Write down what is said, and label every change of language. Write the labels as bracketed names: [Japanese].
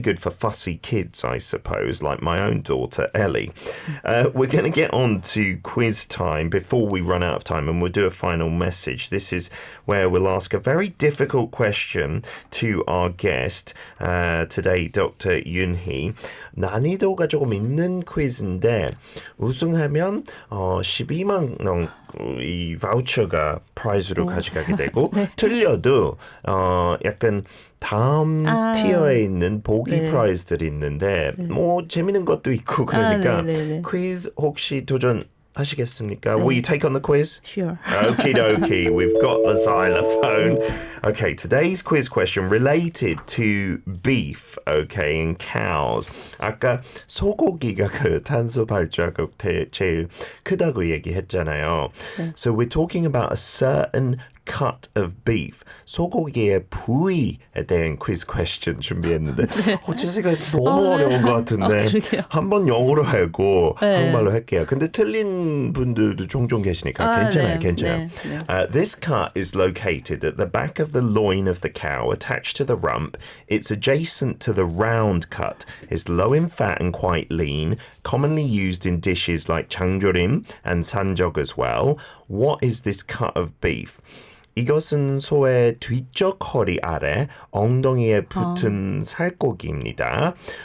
[English] good for fussy kids, I suppose, like my own daughter, Ellie. We're going to get on to quiz time before we run out of time, and we'll do a final message. This is where we'll ask a very difficult question to our guest today, Dr. Yoon-hee. [Korean] 난이도가 조금 있는 퀴즈인데 우승하면 12만 원 이 바우처가 프라이즈로 가져가게 되고 네. 틀려도 약간 다음 티어에 있는 보기 프라이즈들이 있는데 뭐 재밌는 것도 있고 그러니까 퀴즈 혹시 도전하시겠습니까? [English] Will you take on the quiz? Sure. Okie dokie, we've got the xylophone. Okay, today's quiz question related to beef, okay, and cows. [Korean] 아까 소고기가 그 탄소 발자국 제일 크다고 얘기했잖아요. [English] So we're talking about a certain cut of beef. [Korean] 소고기의 부위에 대한 [English] quiz question [Korean] 준비했는데 제가 너무 어려운 것 같은데 한번 영어로 하고 한국말로 할게요. 근데 틀린 분들도 종종 계시니까 괜찮아요. [English] This cut is located at the back of the loin of the cow, attached to the rump. It's adjacent to the round cut. It's low in fat and quite lean, commonly used in dishes like 장조림 and 산적 as well. What is this cut of beef? [Korean] 이것은 소의 뒤쪽 허리 아래 엉덩이에 붙은 살코기입니다.